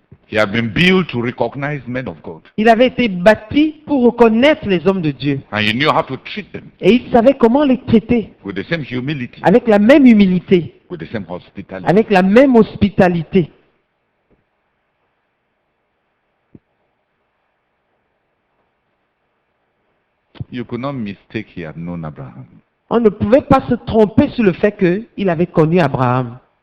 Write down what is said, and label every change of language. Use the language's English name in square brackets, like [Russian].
[English] He had been built to recognize men of God. [French] Il avait été bâti pour reconnaître les hommes de Dieu. [English] And he knew how to treat them [French] Et il savait comment les traiter. [English] with the same humility, [French] Avec la même humilité. [English] with the same hospitality. [French] Avec la même hospitalité. [English] You could not mistake he had known Abraham. [French] On ne pouvait pas se tromper sur le fait qu'il avait connu Abraham.